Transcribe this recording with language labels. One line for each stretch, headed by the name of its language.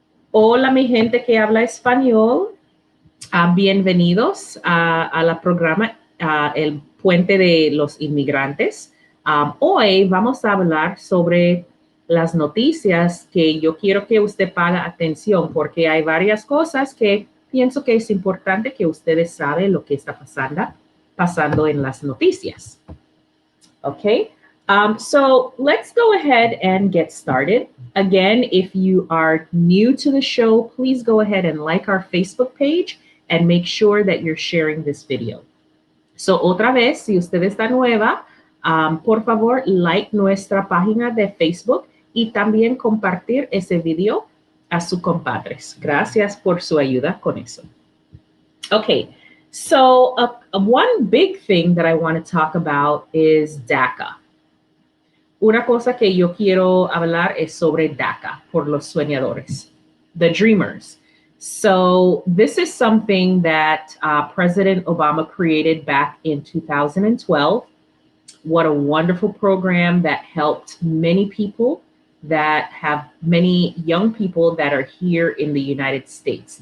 Spanish: Hola, mi gente que habla español. Bienvenidos a la programa El Puente de los Inmigrantes. Hoy vamos a hablar sobre las noticias que yo quiero que usted pague atención porque hay varias cosas que pienso que es importante que ustedes saben lo que está pasando en las noticias.
English: Okay, so let's go ahead and get started. Again, if you are new to the show, please go ahead and like our Facebook page and make sure that you're sharing this video.
Spanish: So otra vez, si usted está nueva, por favor, like nuestra página de Facebook y también compartir ese video a sus compadres. Gracias por su ayuda con eso.
English: Okay, so one big thing that I want to talk about is DACA.
Spanish: Una cosa que yo quiero hablar es sobre DACA por los soñadores,
English: the dreamers. So this is something that President Obama created back in 2012. What a wonderful program that helped many people, that have many young people that are here in the United States.